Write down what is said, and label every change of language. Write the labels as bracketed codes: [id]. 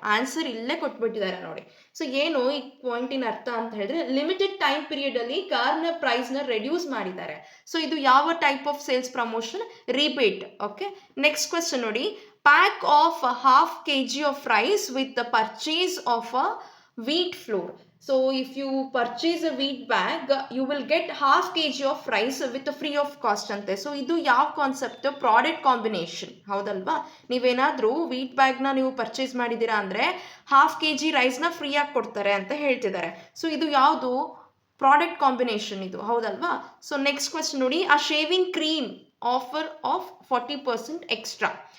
[kn] Answer ಇಲ್ಲೇ ಕೊಟ್ಬಿಟ್ಟಿದ್ದಾರೆ ನೋಡಿ. So ಏನು ಈ ಪಾಯಿಂಟಿನ ಅರ್ಥ ಅಂತ ಹೇಳಿದ್ರೆ, ಲಿಮಿಟೆಡ್ ಟೈಮ್ ಪೀರಿಯಡ್ ಅಲ್ಲಿ ಕಾರ್ನ ಪ್ರೈಸ್ನ ರೆಡ್ಯೂಸ್ ಮಾಡಿದ್ದಾರೆ. [en] ಸೊ ಇದು ಯಾವ type of sales promotion, rebate. Okay, next question ನೋಡಿ, pack of 1/2 kg of rice with the purchase of a wheat flour. So if you purchase a wheat bag, you will get 1/2 kg of rice with a free of cost ante. [kn] So ಇದು ಯಾವ concept, product combination, ಹೌದಲ್ವಾ? ನೀವೇನಾದರೂ wheat ಬ್ಯಾಗ್ನ ನೀವು purchase ಮಾಡಿದ್ದೀರಾ ಅಂದರೆ 1/2 kg ರೈಸ್ನ ಫ್ರೀಯಾಗಿ ಕೊಡ್ತಾರೆ ಅಂತ ಹೇಳ್ತಿದ್ದಾರೆ. ಸೊ ಇದು ಯಾವುದು, ಪ್ರಾಡಕ್ಟ್ ಕಾಂಬಿನೇಷನ್ ಇದು, ಹೌದಲ್ವಾ? [en] So next question ನೋಡಿ, ಆ shaving cream offer of 40% extra.